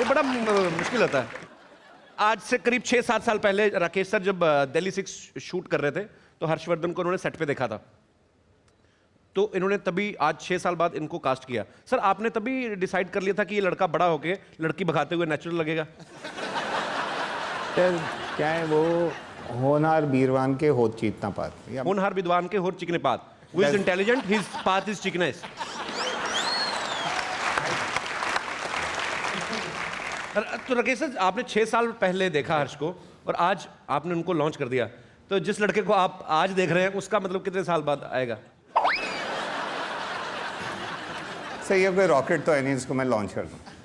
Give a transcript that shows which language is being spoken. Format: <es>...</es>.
<hi>ये बड़ा मुश्किल होता है। आज से करीब 6-7 साल पहले राकेश सर जब दिल्ली 6 शूट कर रहे थे तो हर्षवर्धन को उन्होंने सेट पे देखा था, तो इन्होंने तभी आज 6 साल बाद इनको कास्ट किया। सर आपने तभी डिसाइड कर लिया था कि ये लड़का बड़ा होके लड़की भगाते हुए नेचुरल लगेगा? क्या है वो, होनहार बीरवान के होत चीतना पात, या होनहार विद्वान के होर चिकने पात,</hi> <en>who is intelligent his path is chickeness।</en> <hi>तो राकेश सर आपने 6 साल पहले देखा हर्ष को और आज आपने उनको लॉन्च कर दिया, तो जिस लड़के को आप आज देख रहे हैं उसका मतलब कितने साल बाद आएगा? सही है, कोई रॉकेट तो है नहीं जिसको मैं लॉन्च कर दूं।</hi>